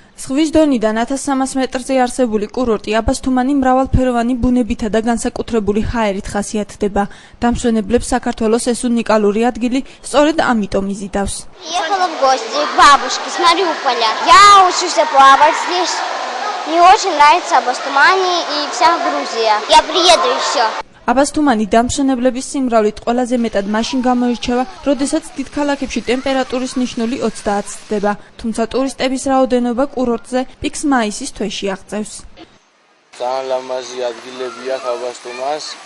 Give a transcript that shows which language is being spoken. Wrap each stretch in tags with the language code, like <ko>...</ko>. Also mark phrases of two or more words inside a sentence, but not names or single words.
<ka>ზღვის დონიდან 1300 მეტრზე არსებული კურორტი აბასთუმანი მრავალფეროვანი ბუნებითა და განსაკუთრებული ჰაერით ხასიათდება. Დამსვენებლებს საქართველოს ეს უნიკალური ადგილი სწორედ ამიტომ იზიდავს.</ka> <ru>Ехала в гости к бабушке с Мариуполя. Я учусь плавать здесь. Мне очень нравится Абастумани и вся Грузия. Я приеду и все.</ru> <ka>აბასთუმანი დამსვენებლების სიმრავლით ყველაზე მეტად მაშინ გამოირჩევა, როდესაც დიდ ქალაქებში ტემპერატურის ნიშნული 30 ცდება, თუმცა ტურისტების რაოდენობა კურორტზე პიკს მაისის თვეში აღწევს. ძალიან ლამაზი ადგილები აქვს აბასთუმანს.</ka>